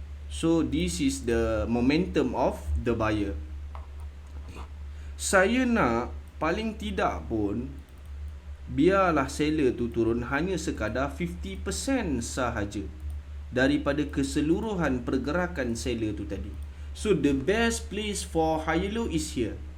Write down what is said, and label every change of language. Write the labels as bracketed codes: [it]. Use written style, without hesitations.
[en] So this is the momentum of the buyer. [ms] Saya nak paling tidak pun biarlah seller tu turun hanya sekadar 50% sahaja daripada keseluruhan pergerakan seller tu tadi. [en] So the best place for high low is here.